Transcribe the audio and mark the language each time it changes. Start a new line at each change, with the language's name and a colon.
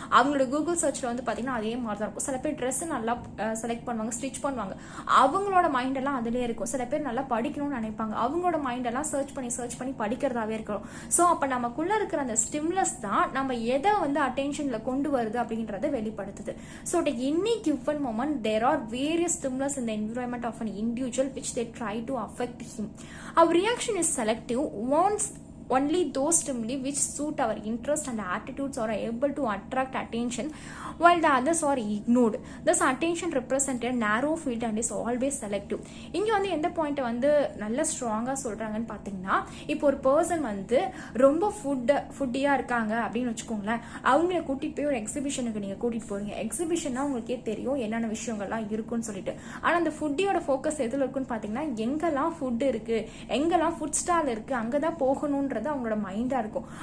Tamil: அவங்களோட கூகுள் சர்ச்ல வந்து பாத்தீங்கன்னா அதே மாதிரி தான் இருக்கும். சில பேர் ட்ரெஸ் நல்லா செலக்ட் பண்ணுவாங்க, ஸ்டிச் பண்ணுவாங்க, அவங்களோட மைண்ட் எல்லாம் அதுலயே இருக்கும். சில பேர் நல்லா படிக்கணும்னு நினைப்பாங்க, அவங்களோட மைண்ட் எல்லாம் சர்ச் பண்ணி படிக்கிறதாவே இருக்கும். ஸோ அப்ப நமக்குள்ள இருக்கிற அந்த ஸ்டிம்லஸ் தான் நம்ம எதை வந்து அட்டென்ஷன்ல கொண்டு வருது அப்படின்றத வெளிப்படுத்துது.
English: So any given moment there are various stimulus in the environment of an individual which they try to affect him. Our reaction is selective. Only those stimuli which suit our interest and attitudes are able to attract attention while the others are ignored. Thus attention represents a narrow field and is always selective.
Tamil: இங்க வந்து எந்த point வந்து நல்ல ஸ்ட்ராங்கா சொல்றாங்கன்னு பாத்தீங்கன்னா இப்போ ஒரு பர்சன் வந்து ரொம்ப ஃபுட்டியா இருக்காங்க அப்படின்னு வச்சுக்கோங்களேன், அவங்கள கூட்டிட்டு போய் ஒரு எக்ஸிபிஷனுக்கு நீங்க கூட்டிட்டு போறீங்க. எக்ஸிபிஷன்னா உங்களுக்கே தெரியும் என்னென்ன விஷயங்கள்லாம் இருக்குன்னு சொல்லிட்டு. ஆனா அந்த ஃபுட்டியோட ஃபோக்கஸ் எதுல இருக்குன்னு பாத்தீங்கன்னா எங்கெல்லாம் ஃபுட் இருக்கு, எங்கெல்லாம் ஃபுட் ஸ்டால் இருக்கு, அங்கதான் போகணும்ன்ற அவங்களோட மைண்டா இருக்கும்.